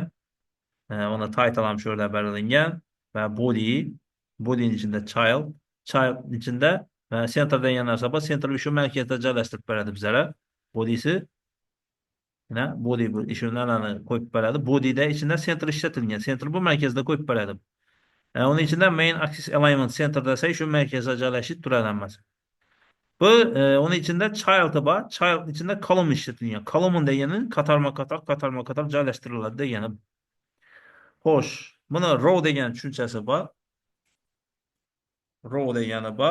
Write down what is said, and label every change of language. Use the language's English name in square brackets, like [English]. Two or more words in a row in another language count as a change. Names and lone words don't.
[Uzbek] Ona title ham shu yerda belgilangan va body'ning ichida child ichida center degan narsa bor. Center shu markazda joylashtirib beradi bizlarga. Body'si body bu ishlarni qo'yib beradi. Body'da ichida center ishlatilgan. Center bu markazda qo'yib beradi. Onun ichida [English] main axis alignment center [Uzbek] desa shu markazda joylashib turadi hammasi. Bu onun ichida child bor. Child ichida column ishlatilgan. Column degani qatorma-qator joylashtiriladi degani. Xo'sh, buni row degan tushunchasi bor. Row degani bor.